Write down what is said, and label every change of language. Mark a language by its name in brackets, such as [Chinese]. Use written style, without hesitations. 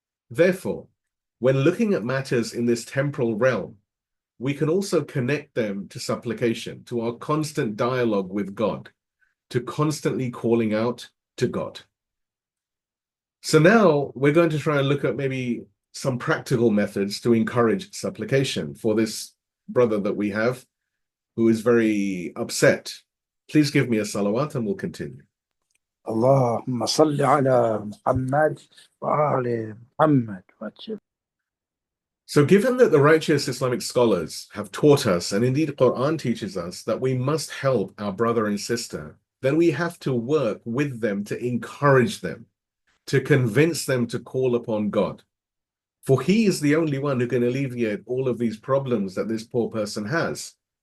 [English] Therefore, when looking at matters in this temporal realm, we can also connect them to supplication, to our constant dialogue with God, to constantly calling out to God. So now we're going to try and look at maybe some practical methods to encourage supplication for this brother that we have who is very upset. Please give me a salawat and we'll continue. [Arabic] اللهم صل على محمد وآل محمد وجل. [English] So given that the righteous Islamic scholars have taught us, and indeed Quran teaches us, that we must help our brother and sister, then we have to work with them to encourage them, to convince them to call upon God. For He is the only one who can alleviate all of these problems that this poor person has.